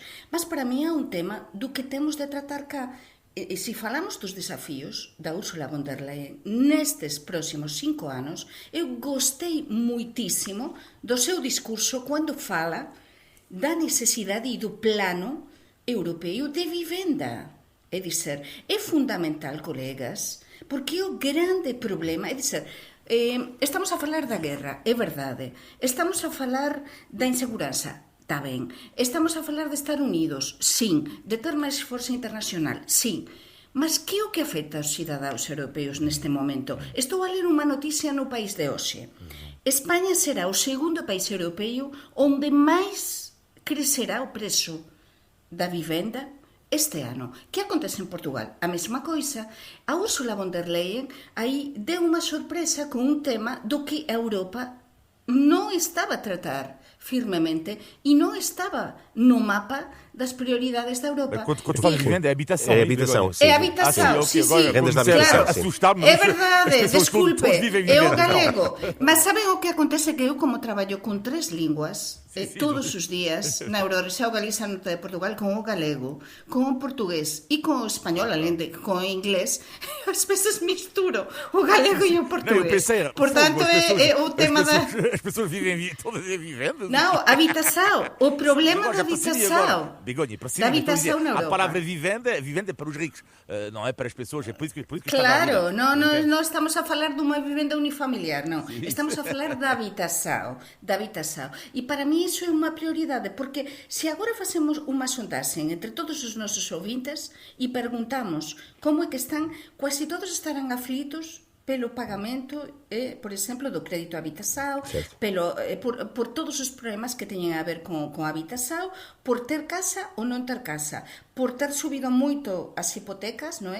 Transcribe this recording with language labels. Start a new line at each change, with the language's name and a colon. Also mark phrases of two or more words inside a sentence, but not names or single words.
Portuguese: Mas para mim é um tema do que temos de tratar cá. E se falamos dos desafios da Ursula von der Leyen nestes próximos 5 anos, eu gostei muitíssimo do seu discurso quando fala da necessidade e do plano europeu de vivenda. É dizer, é fundamental, colegas, porque o grande problema, é dizer, estamos a falar da guerra, é verdade, estamos a falar da insegurança, está ben. Estamos a falar de estar unidos, sim.
Galician: De ter máis forza internacional, sim. Mas que é o que afecta aos cidadáns europeus neste momento? Estou a ler unha noticia no País de hoxe. España será o segundo país europeo onde máis crecerá o preço da vivenda este ano. Que acontece en Portugal?
Portuguese: A mesma coisa.
Galician: A Ursula von der Leyen aí deu unha sorpresa con un tema do que a Europa non estaba a tratar firmemente
Portuguese: e não estava no mapa das prioridades da Europa. Quando fala de vivenda, é habitação. É habitação, sim. É habitação, sim, sim. Rendas da habitação, claro. É verdade, desculpe, é o galego. Mas sabem o que acontece?
Galician: Que eu, como traballo con 3 línguas, todos os días, na Eurorexao Galiza Norte de Portugal, con o galego, con o portugués e con o español, além de con o inglés, ás veces misturo o galego e o portugués.
Portuguese: Portanto, é o tema da... As pessoas vivem todas em vivendas? Não, habitação. O problema da habitação. Begonha, da habitação na Europa. A palavra vivenda é para os ricos, não é para as pessoas. É por isso que claro, não estamos a falar de uma vivenda unifamiliar, não. Estamos a falar da habitação. E para mim isso é uma prioridade, porque se agora fazemos uma sondagem entre todos os nossos ouvintes e perguntamos como é que estão, quase todos estarão aflitos pelo pagamento, por exemplo, do crédito à habitação, por todos os problemas que têm a ver com a habitação, por ter casa ou não ter casa, por ter subido muito as hipotecas, não é?